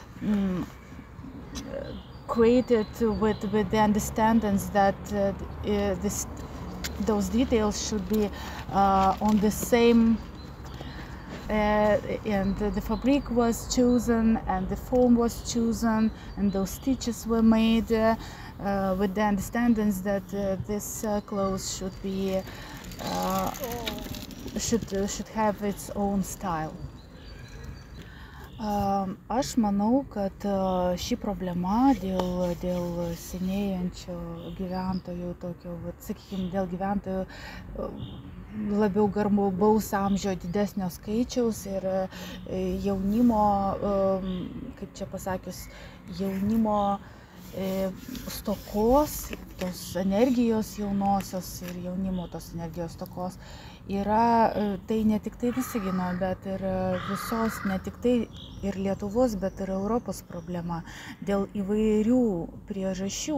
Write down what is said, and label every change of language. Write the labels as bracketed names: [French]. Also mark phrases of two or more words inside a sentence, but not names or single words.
[English] created with the understandings that those details should be on the same, and the fabric was chosen and the form was chosen and those stitches were made with the understandings that this clothes should be should have its own style. [Lithuanian] Aš manau, kad ši problema dėl senėjančio gyventojų, tokio, sakykime, dėl gyventojų labiau garbaus amžiaus didesnio skaičiaus ir jaunimo, kaip čia pasakius, jaunimo stokos, tos energijos jaunosios ir jaunimo tos energijos stokos yra, tai ne tik tai Visagino, bet ir visos, ne tik tai ir Lietuvos, bet ir Europos problema dėl įvairių priežasčių.